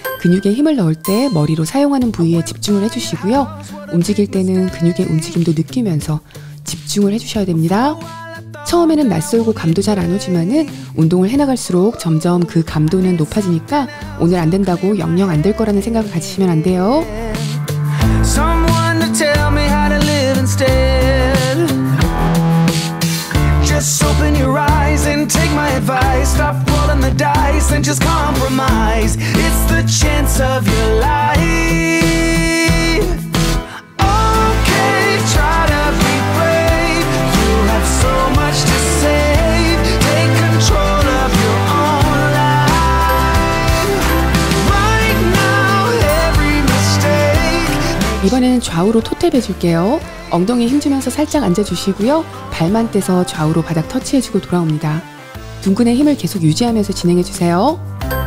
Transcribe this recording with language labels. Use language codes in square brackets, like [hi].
[ko] 근육에 힘을 넣을 때 머리로 사용하는 부위에 집중을 해주시고요. 움직일 때는 근육의 움직임도 느끼면서 집중을 해주셔야 됩니다. 처음에는 낯설고 감도 잘 안 오지만은 운동을 해나갈수록 점점 그 감도는 높아지니까 오늘 안 된다고 영영 안 될 거라는 생각을 가지시면 안 돼요. [en] Someone to tell me how to live instead. Just open your eyes and take my advice. Stop rolling the dice and just compromise. It's the chance of your life. Okay, try to be brave. You have so much to save. Take control of your own life. Right now, every mistake. [ko] 이번에는 좌우로 토탭 해줄게요. 엉덩이에 힘주면서 살짝 앉아주시고요. 발만 떼서 좌우로 바닥 터치해주고 돌아옵니다. 둥근의 힘을 계속 유지하면서 진행해주세요.